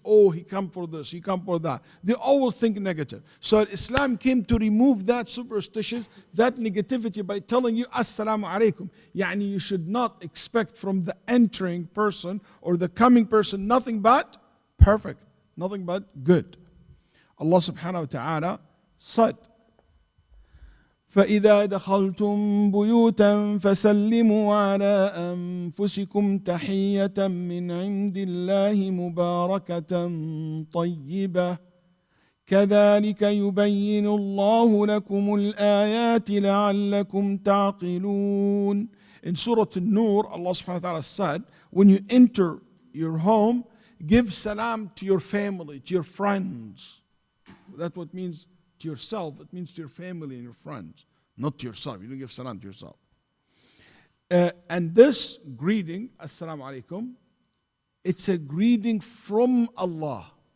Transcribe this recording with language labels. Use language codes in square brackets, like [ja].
[en] Oh, he come for this, he come for that. They always think negative. So Islam came to remove that superstitious, that negativity by telling you, Assalamu alaikum. Yani you should not expect from the entering person or the coming person nothing but perfect, nothing but good. Allah subhanahu wa ta'ala said, [ar] فإذا دخلتم بيوتا فسلموا على أنفسكم تحية من عند الله مباركة طيبة كذلك يبين الله لكم الآيات لعلكم تعقلون. [en] In Surah An-Nur, Allah subhanahu wa ta'ala said, when you enter your home, give salam to your family, to your friends. That's what it means to yourself. It means to your family and your friends, not to yourself. You don't give salam to yourself. And this greeting, Assalamu alaikum, it's a greeting from Allah.